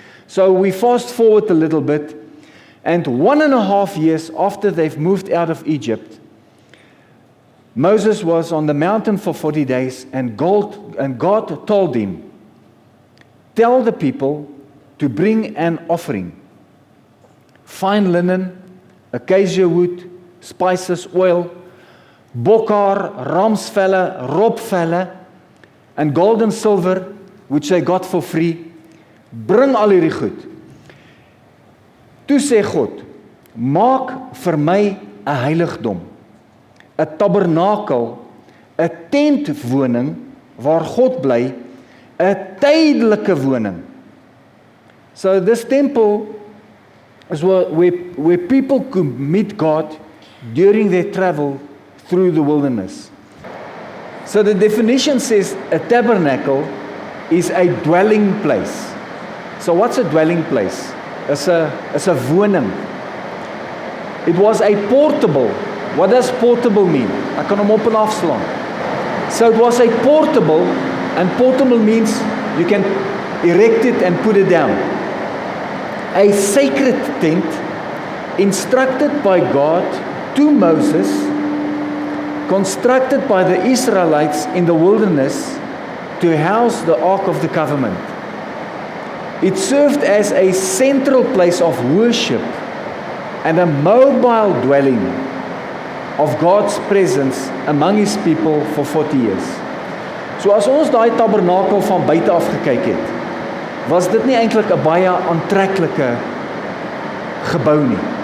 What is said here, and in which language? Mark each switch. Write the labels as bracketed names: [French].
[English] So we fast forward a little bit, and 1.5 years after they've moved out of Egypt, Moses was on the mountain for 40 days, and God told him, tell the people to bring an offering. Fine linen, acacia wood, spices, oil, [Afrikaans] bokhaar, ramsvelle, robvelle, [English] and gold and silver, which they got for free. [Afrikaans] Bring al hierdie goed. Toe sê God, maak vir my 'n heiligdom, 'n tabernakel, 'n tentwoning waar God bly, 'n tydelike woning. [English] So this temple is where people could meet God during their travel through the wilderness. So the definition says a tabernacle is a dwelling place. So what's a dwelling place? It's a woning. It was a portable. What does portable mean? [Afrikaans] Ek kan hom op en afslaan. [English] So it was a portable, and portable means you can erect it and put it down. A sacred tent instructed by God to Moses, constructed by the Israelites in the wilderness to house the Ark of the Covenant. It served as a central place of worship and a mobile dwelling of God's presence among His people for 40 years. [Afrikaans] So as ons daai tabernakel van buite af gekyk het, was dit nie eintlik 'n baie aantreklike gebou nie.